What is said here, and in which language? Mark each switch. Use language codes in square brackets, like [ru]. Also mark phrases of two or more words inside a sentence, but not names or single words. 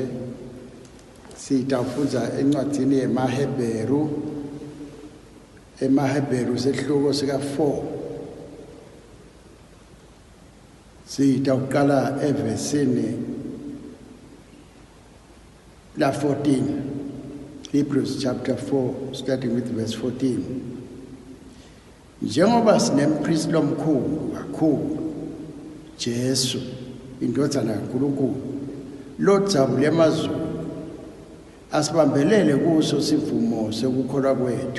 [ss] Sitawufunza encwadini yemaHebheru. EmaHebheru sehluko sika 4. Sitawuqala evesini la 14. [en] Hebrews chapter 4 starting with verse 14. [ss] Njengoba sinempriest lomkhulu kakhulu Jesu indodana kaNkulunkulu lodzabule emazulu asibambelele kuso sivumo sekukholwa kwethu.